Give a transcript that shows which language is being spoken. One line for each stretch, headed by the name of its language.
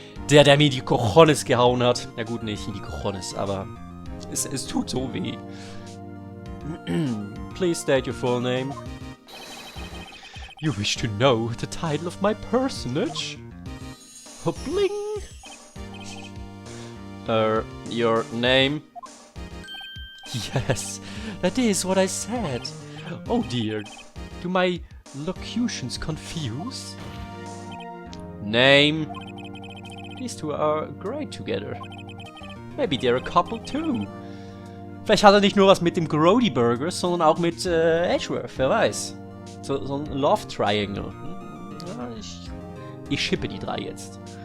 German: Der mir in die Cojones gehauen hat. Ja gut, nicht in die Cojones, aber es tut so weh.
English: Please state your full name. You wish to know the title of my personage? Oh, bling! Your name? Yes, that is what I said. Oh dear, do my locutions confuse? Name? These two are great together. Maybe they're a couple too.
German: Vielleicht hat er nicht nur was mit dem Grody Burger, sondern auch mit Edgeworth, wer weiß. So ein Love Triangle. Ja, ich schippe die drei jetzt.